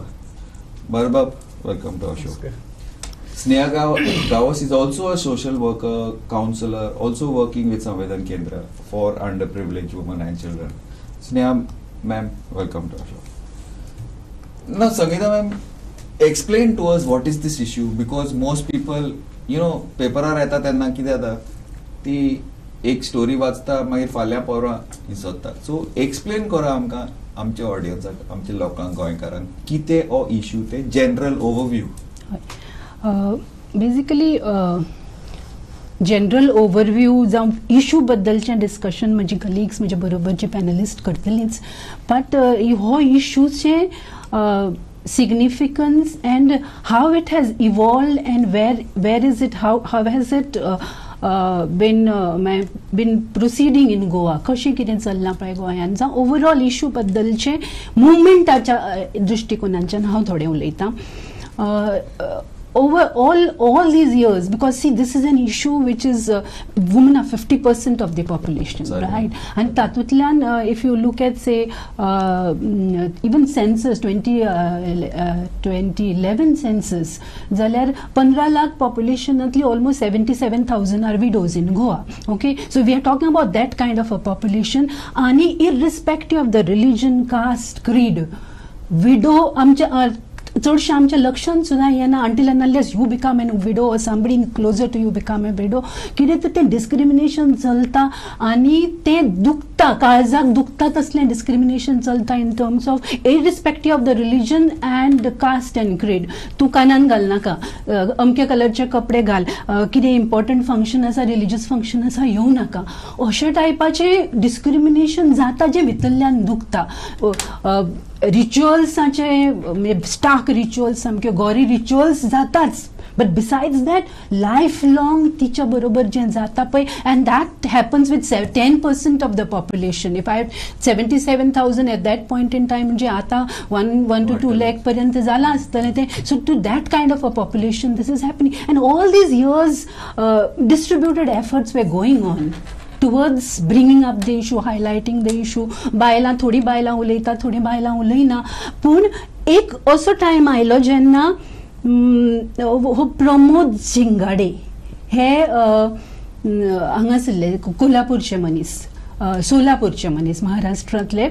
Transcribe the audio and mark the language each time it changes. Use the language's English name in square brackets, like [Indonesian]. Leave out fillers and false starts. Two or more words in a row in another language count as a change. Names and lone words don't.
[English] Barbab, welcome to our show. Sneha Gawas is also a social worker, counselor, also working with Samvedan Kendra for underprivileged women and children. Sneha ma'am, welcome to our show. Now Sangeeta ma'am, explain to us what is this issue, because most people, paper [Konkani] येता तेन्ना कितें जाता ती एक स्टोरी वाचता मागीर फाल्यां परवां विसरता. [English] So explain [Konkani] करा आमकां, आमच्या ऑडियन्साक, आमच्या लोकांक, गोंयकारांक कितें हो इश्यू ते [English] general overview. [Konkani] बेसिकली [English] general overview [Konkani] जावं इशू बद्दलचें डिस्कशन म्हजी कलिग्स म्हजे बरोबरचे पॅनलिस्ट करतलींच, बट हो इशूचे [English] significance and how it has evolved and where is it, how has it been proceeding in Goa, [Konkani] कशें कितें चल्लां पळय गोंयांत, जावं ओवरऑल इशू बद्दलचे मुवमेंटाच्या दृश्टिकोनांच्यान हांव थोडें उलयतां. [English] Over all these years, because see, this is an issue which is women are 50% of the population. Sorry. Right? And tatutlan, if you look at say even census 2011 census, [Konkani] zalyar 15 lakh population atli [English] almost 77,000 are widows in Goa. Okay, so we are talking about that kind of a population, ani irrespective of the religion, caste, creed, widow [Konkani] amcha चडशे आमच्या लक्षांत सुद्दां येना [English] until and unless you become a widow or somebody closer to you become a widow, [Konkani] कितें तर तें डिस्क्रिमिनेशन चलता [English] आनी तें दुखता, काळजाक दुखता तसलें डिस्क्रिमिनेशन चलता in terms of irrespective of the religion and caste and creed. [Konkani] तूं कानान घाल नाका, अमके कलरचे कपडे घाल, कितें [English] important function [Konkani] आसा, [English] religious function [Konkani] आसा, येवं नाका, अशा टायपाचें डिस्क्रिमिनेशन जाता जें भितरल्यान दुखता. रिच्युअल्साचे स्टाक रिच्युअल्स, सामके [English] gory rituals [Konkani] जाताच, [English] but besides that life long [Konkani] तिच्या बरोबर जें जाता पळय, [English] and that happens with 10% of the population. if I 77,000 at that point in time, [Konkani] म्हणजे आतां 1 to 2 lakh पर्यंत जालां आसतलें तें. [English] so to that kind of a population this is happening, and all these years distributed efforts we going on towards bringing up the issue, highlighting the issue. [Konkani] बायलां, थोडी बायलां उलयता, थोडी बायलां उलयना, पूण एक असो टायम आयलो जेन्ना हो प्रमोद झिंगाडे हे हांगासरले कोल्हापूरचे मनीस, सोलापूरचे मनीस, महाराष्ट्रांतले.